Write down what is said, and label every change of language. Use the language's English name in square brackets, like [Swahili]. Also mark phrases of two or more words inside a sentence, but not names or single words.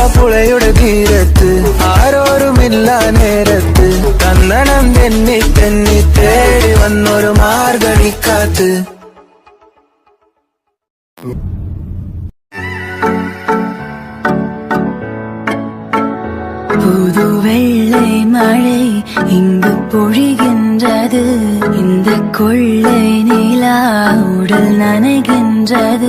[Malayalam] പുഴയുടെ തീരത്ത് ആരോരുമില്ല നേരത്ത് കന്നണം തെന്നി തെന്നി തേടി വന്നൊരു മാർഗഴിക്കാത്ത് [Tamil] புது வெள்ளை மழை இங்கு பொழிகின்றது இந்த கொள்ளை நிலா உடல் நனைகின்றது